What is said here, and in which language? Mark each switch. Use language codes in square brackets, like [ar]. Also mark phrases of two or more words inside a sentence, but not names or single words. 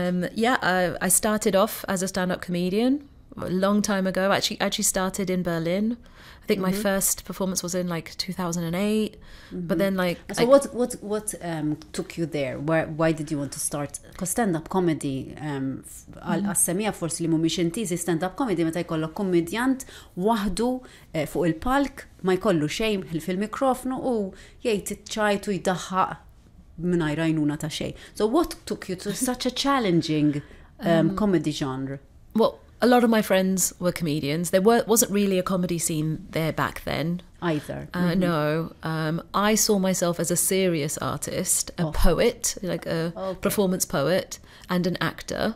[en] I started off as a stand-up comedian a long time ago. I actually started in Berlin. I think my first performance was in like 2008. But then So what took you there? Why did you want to start? Because stand-up comedy, [mt] għas-semija forsi li mhumiex intiżi [en] stand-up comedy [mt] meta jkollok komedjant waħdu fuq il-palk ma jkollu xejn fil-mikrofonu u jgħid iċ-ċajtu jdaħħaq mingħajr għajnuna ta' xejn. [en] So what took you to such a challenging comedy genre? Well, a lot of my friends were comedians. There wasn't really a comedy scene there back then. Either. No. I saw myself as a serious artist, a poet, like a performance poet, and an actor.